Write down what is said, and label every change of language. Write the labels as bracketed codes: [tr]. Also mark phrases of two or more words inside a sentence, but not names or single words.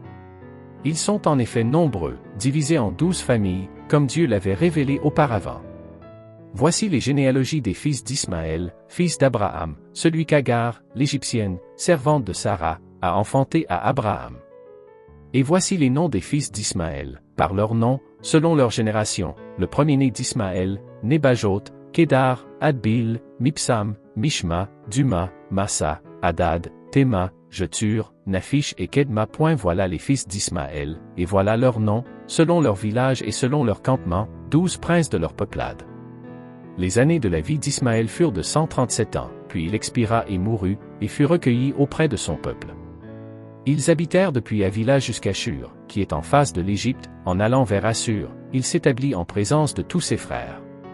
[fr] Ils sont en effet nombreux, divisés en 12 familles, comme Dieu l'avait révélé auparavant. Voici les généalogies des fils d'Ismaël, fils d'Abraham, celui qu'Agar, l'Égyptienne, servante de Sarah, a enfanté à Abraham. Et voici les noms des fils d'Ismaël, par leurs noms, selon leur génération, le premier-né d'Ismaël, Nebajot, Kédar, Adbil, Mipsam, Mishma, Duma, Massa, Hadad, Théma, Jetur, Naphish et Kedma. Voilà les fils d'Ismaël, et voilà leurs noms, selon leur village et selon leur campement, 12 princes de leur peuplade. Les années de la vie d'Ismaël furent de 137 ans, puis il expira et mourut, et fut recueilli auprès de son peuple. Ils habitèrent depuis Havila jusqu'à Shur, qui est en face de l'Égypte, en allant vers Assur, il s'établit en présence de tous ses frères.